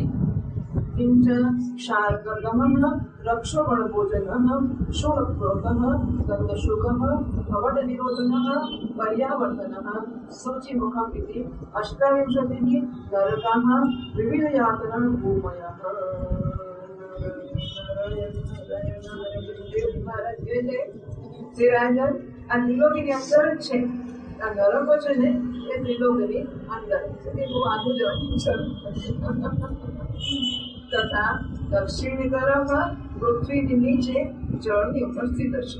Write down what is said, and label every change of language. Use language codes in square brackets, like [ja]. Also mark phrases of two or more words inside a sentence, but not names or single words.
[sa] किञ्च शार्गगमः रक्षोगणभोजनः शूलक्रोधः गन्धशुकः कवटनिरोधनः पर्यावर्तनः शुचिमुखम् इति 28 नरकाः विविधयातनः भूमयः। [gu] શ્રીરાજન આ ત્રિલોકીની અંદર જ છે, આ નરકો છે ને એ ત્રિલોકીની અંદર છે, એ બહુ આગળ જવાનું છે. તથા દક્ષિણની તરફ પૃથ્વીની નીચે જળની ઉપસ્થિત છે.